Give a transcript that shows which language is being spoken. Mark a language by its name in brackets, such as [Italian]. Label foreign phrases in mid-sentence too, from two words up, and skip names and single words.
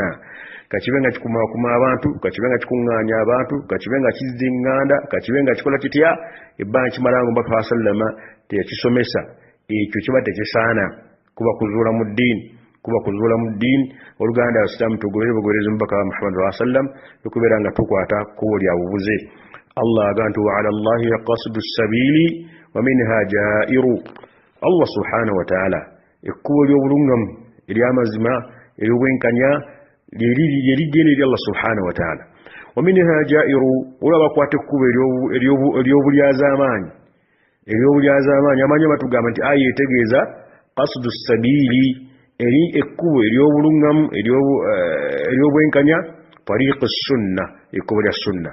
[Ganda] Kakibe nga kikumakuma abantu, kakibe nga kikuŋŋaanya abantu, kakibe nga kiziŋŋanda, kakibe nga kikola kitya, ebbanga kimalanga omubaka wa sallama teyakisomesa. Ekyo kiba tekisaana, kuba kuzuula mu ddiini. Oluganda abasiraamu tugobere bugoberezi omubaka wa Muhammad [Arabic] صلى الله عليه وسلم [Ganda] okubeera nga tukwata kkubo lya bubuze. Allah agamba nti [Arabic] وعلى الله قصد السبيل ومنها جائر. [Ganda] Allah [Arabic] سبحانه وتعالى [Ganda] ekkubo ly'obulungamu ery'amazima ery'obwenkanya lyerigenda eri Allah [Arabic] سبحانه وتعالى. ومنها جائر, [Ganda] olaba bakwata ekkubo ery'obulyazaamaanyi. Amaanyi batugamba nti aya etegeeza [Arabic] قصد السبيل [Ganda] eri ekkubo ery'obulungamu ery'obwenkanya, [Arabic] طريق السنة, [Ganda] ekkubo lya sunna.